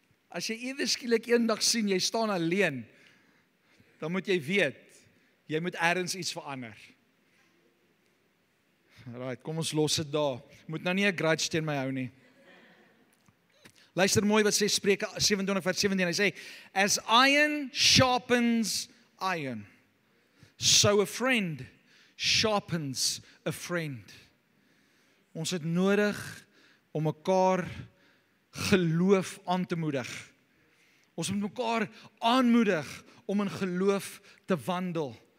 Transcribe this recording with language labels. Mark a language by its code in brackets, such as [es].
[af] As jy ewe skielik eendag sien jy staan alleen, dan moet jy weet, jy moet ergens iets verander. Right, kom ons los dit daar. Moet nou nie 'n grudge teen my hou nie. Luister mooi wat sê Spreuke 27 vers 17. Hy sê, [en] as iron sharpens iron, so a friend sharpens a friend. [af] Ons het nodig om mekaar geloof aan te moedig. Ons moet mekaar aanmoedig om in geloof te wandel.